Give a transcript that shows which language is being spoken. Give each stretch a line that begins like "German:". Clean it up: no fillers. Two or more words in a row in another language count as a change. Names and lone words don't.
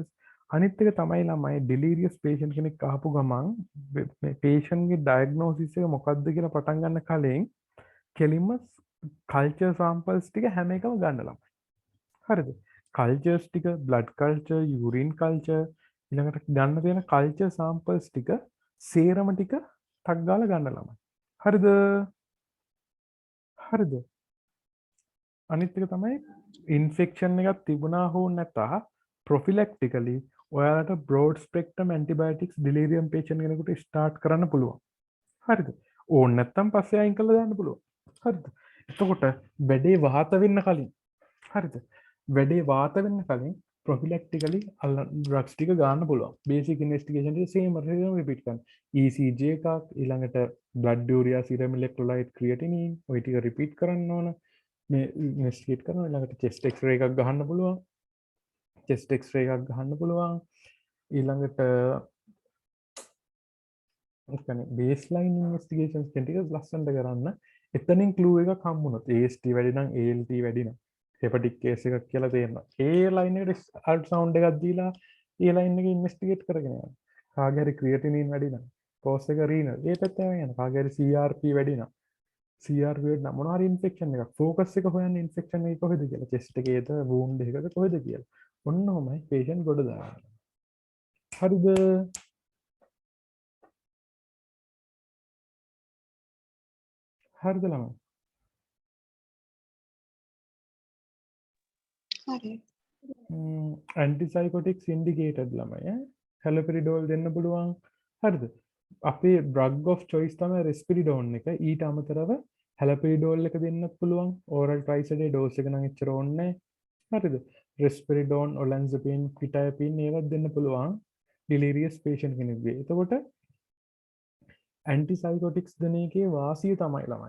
Sinhala: අනිත් එක තමයි ළමයි
English: delirious patient
Sinhala: කෙනෙක් ආපු ගමන් මේ patient ගේ diagnosis එක මොකක්ද කියලා පටන් ගන්න කලින් කෙලින්ම
English: culture samples
Sinhala: ටික හැම එකම ගන්න ළමයි. හරිද? cultures ටික
English: blood culture, urine culture
Sinhala: ඊළඟට ගන්න තියෙන
English: culture samples
Sinhala: ටික සේරම ටික ටක් ගාලා ගන්න ළමයි. හරිද? හරිද? අනිත් එක තමයි ඉන්ෆෙක්ෂන් එකක් තිබුණා හෝ නැතා ප්‍රොෆිලැක්ටිකලි ඔයාලට
English: broad spectrum antibiotics delirium patient
Sinhala: කෙනෙකුට start කරන්න පුළුවන්. හරිද? ඕන නැත්තම් පස්සේ අයින් කරලා දාන්න පුළුවන්. හරිද? එතකොට වැඩේ වාත වෙන්න කලින් හරිද? වැඩේ වාත වෙන්න කලින්
English: prophylactically drugs
Sinhala: ටික ගන්න පුළුවන්.
English: basic investigation
Sinhala: ටික සේම රිපීට් කරන්න. ECG එකක් ඊළඟට
English: blood urea serum electrolyte creatinine
Sinhala: ඔය ටික රිපීට් කරන්න ඕන. මේ ඉන්වෙස්ටිගේට් කරනවා. ඊළඟට
English: chest x-ray
Sinhala: එකක් ගහන්න පුළුවන්.
English: chest x-ray
Sinhala: එකක් ගහන්න පුළුවන්. ඊළඟට
English: baseline investigations
Sinhala: ටික ලස්සනට කරන්න. එතනින් clue එකක් හම්බුනොත් AST වැඩි නම් ALT වැඩි නම්
English: hepatic case
Sinhala: එකක් කියලා තේරෙනවා. ඒ line එකට ultrasound එකක් දීලා ඒ line එක investigate කරගෙන යනවා. කාගේ හරි creatinine වැඩි නම් pose එක renal ඒ පැත්තම යනවා. කාගේ හරි CRP වැඩි නම් CRP වැඩි නම් මොනවා හරි infection එකක් focus එක හොයන්නේ infection එක කොහෙද කියලා chest එකේද wound එකකද කොහෙද කියලා. ඔන්න ඔහමයි patient ගොඩ දාන්න. හරිද? හරිද ළමයි? හරි.
English: antipsychotics indicated
Sinhala: ළමයි haloperidol දෙන්න පුළුවන්. හරිද? අපේ
English: drug of choice
Sinhala: තමයි risperidone එක. ඊට අමතරව හැලපිරිඩෝල් එක දෙන්නත් පුළුවන්
English: oral thrice a day dose
Sinhala: එක නම් එච්චර ඕනේ නැහැ. හරිද? රෙස්පිරිඩෝන් ඔලන්සපින් පිටාපින් ඒවත් දෙන්න පුළුවන්
English: delirious patient
Sinhala: කෙනෙක්ගේ. එතකොට ඇන්ටිසයිකොටික්ස් දෙන එකේ වාසිය තමයි ළමයි.